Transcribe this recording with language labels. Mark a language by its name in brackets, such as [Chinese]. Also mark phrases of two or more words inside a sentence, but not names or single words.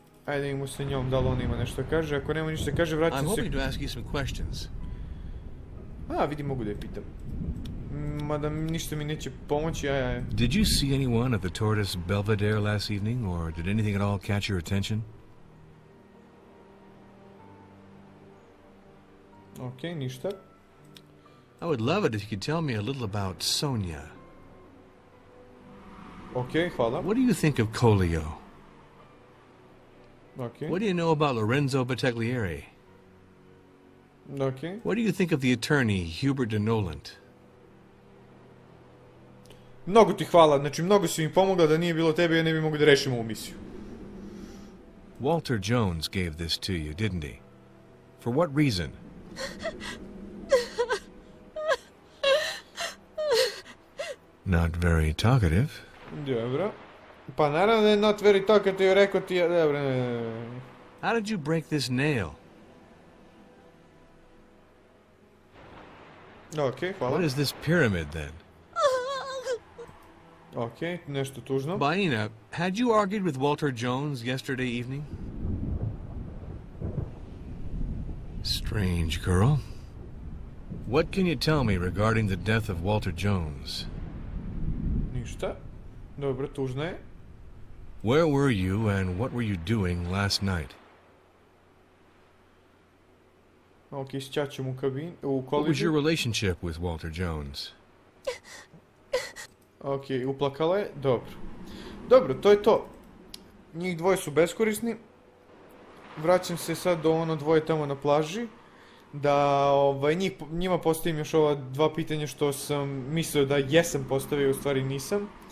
[Serbian] Ajde imamo sa njom, da li on ima nešto kaže. Ako nema ništa kaže, vraćam se... [English] I'm hoping to ask you some questions. [Serbian] A, vidi, mogu da je pitam. Mada ništa mi neće pomoći, [English] Did you see anyone at the Tortoise Belvedere last evening, or did anything at all catch your attention? [Serbian] Ok, ništa. [English] I would love it if you could tell me a little about Sonia. [Serbian] Ok, hvala. [English] What do you think of Collio? [Serbian] Ok. [English] What do you know about Lorenzo Battaglieri? [Serbian] Ok. [English] What do you think of the attorney, Hubert de Nolant? [Serbian] Mnogo ti hvala, znači mnogo si mi pomogla, da nije bilo tebe ja ne bi mogli da rešimo ovu misiju. [English] Walter Jones gave this to you, didn't he? For what reason? Not very talkative. [Serbian] Dobro. Pa naravno da je [English] not very talkative, [Serbian] rekao ti je... Dobro, [English] How did you break this nail? [Serbian] Ok, hvala. [English] What is this pyramid, then? [Serbian] Ok, nešto tužno. [English] Baina, had you argued with Walter Jones yesterday evening? Strange girl. What can you tell me regarding the death of Walter Jones? [Serbian] Ništa. Dobro, tužno je. [English] Where were you and what were you doing last night? [Serbian] Ok, sćaćem u kabin, u [English] What was [Serbian] koliđu. [English] your relationship with Walter Jones? [Serbian] Ok, uplakala je, dobro. Dobro, to je to. Njih dvoje su beskorisni. Vraćam se sad do ono dvoje tamo na plaži. Da njima postavim još ova dva pitanja što sam mislio da jesam postavio, u stvari nisam.